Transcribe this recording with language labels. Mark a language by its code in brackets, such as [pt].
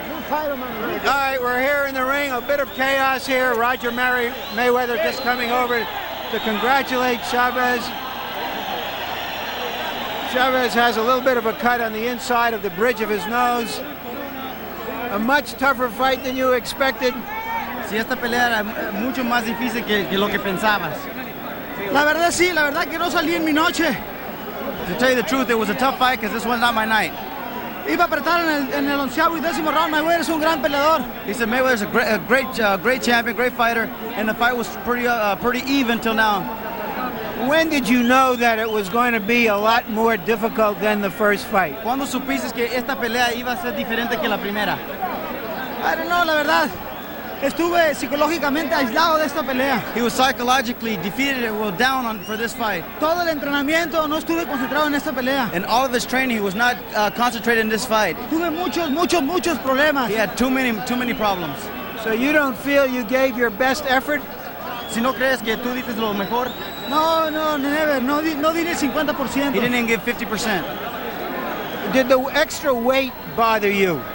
[en] All right, we're here in the ring. A bit of chaos here. Roger Mayweather just coming over to congratulate Chavez. Chavez has a little bit of a cut on the inside of the bridge of his nose. A much tougher fight than you expected. [es] Sí, esta pelea era mucho más difícil que lo que pensabas. La verdad sí, la verdad que no salí en mi noche. [en] To tell you the truth, it was a tough fight because this one's not my night. [es] Iba a apretar en el 11º y 10º round. Mayweather es un gran peleador. [en] He said Mayweather's a great champion, great fighter, and the fight was pretty even till now. When did you know that it was going to be a lot more difficult than the first fight? [es] ¿Cuándo supiste que esta pelea iba a ser diferente que la primera? [en] I don't know, [es] la verdad. Estuve psicológicamente aislado de esta pelea. [en] He was psychologically defeated and well down for this fight. [es] Todo el entrenamiento no estuve concentrado en esta pelea. [en] And all of his training, he was not concentrated in this fight. [es] Tuve muchos problemas. [en] He had too many problems. So you don't feel you gave your best effort? [es] Si no crees que tú dices lo mejor. [en] No, never. [es] No di el 50%. [en] He didn't even give 50%. Did the extra weight bother you?